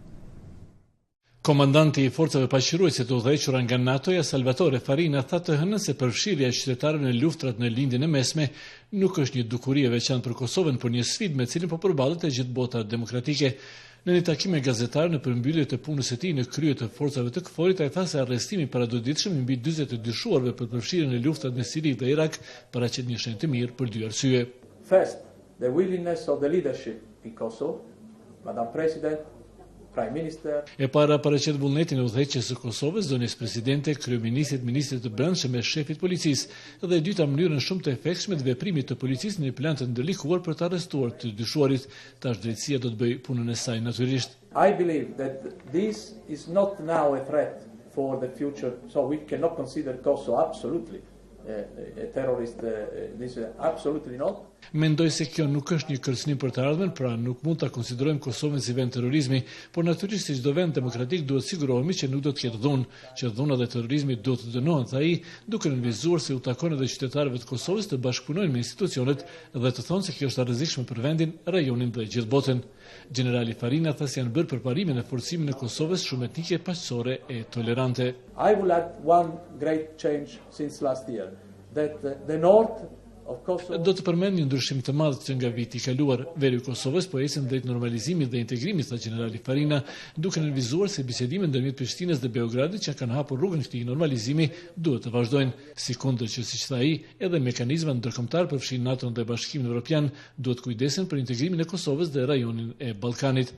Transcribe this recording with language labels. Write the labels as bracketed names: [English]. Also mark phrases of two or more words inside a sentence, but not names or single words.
[Albanian] Komandanti i forcave paqëruese të udhëhequra nga NATO-ja, Salvatore Farina, tha të hënën se përfshirja e qytetarëve në luftrat në lindjen e mesme nuk është një dukuri e veçantë për Kosovën, por një sfidë me cilën po përballet e gjithë bota demokratike. Në një takim me gazetarë në përmbyllje të punës së tij në krye të forcave të KFOR-it, ai tha se arrestimi paraditshëm mbi 40 të dyshuarve për përfshirjen në luftrat në Siri dhe Irak paraqet një shenjë të mirë për dy arsye. [English] First, the willingness of the leadership in Kosovo, Madam President, Prime Minister. [Albanian] E para paraqet vullnetin e udhëheqjes së Kosovës, zonës presidente, kryeministrit, ministrit të brendshëm e shefit policisë, dhe e dyta mënyrën shumë të efektshme të veprimit të policisë në një plan të ndërlikuar për të arrestuar të dyshuarit. Tash drejtësia do të bëjë punën e saj natyrisht. [English] I believe that this is not now a threat for the future, so we cannot consider Kosovo absolutely a terrorist, this absolutely not. [Albanian] Mendoj se kjo nuk është një kërcënim për të ardhmen, pra nuk mund ta konsiderojmë Kosovën si vend terrorizmi, por natyrisht si çdo vend demokratik duhet sigurohemi që nuk do të ketë dhunë, që dhuna dhe terrorizmi duhet të dënohen, tha ai, duke nënvizuar se u takon edhe qytetarëve të Kosovës të bashkëpunojnë me institucionet dhe të thonë se kjo është e rrezikshme për vendin, rajonin dhe gjithë botën. Generali Farina tha se janë bërë përparimin e forcimin e Kosovës shumë etnike, paqësore e tolerante. [English] I will add one great change since last year, that the north of Kosovo. [Albanian] Do të përmend një ndryshim të madh që nga viti i kaluar, veri i Kosovës po ecën drejt normalizimit dhe integrimit, tha generali Farina, duke nënvizuar se bisedimet ndërmjet Prishtinës dhe Beogradit që kanë hapur rrugën këtij normalizimi duhet të vazhdojnë. Sikundër që siç tha ai, edhe mekanizmat ndërkombëtar përfshin NATO-n dhe Bashkimin Evropian duhet kujdesen për integrimin e Kosovës dhe rajonin e Ballkanit.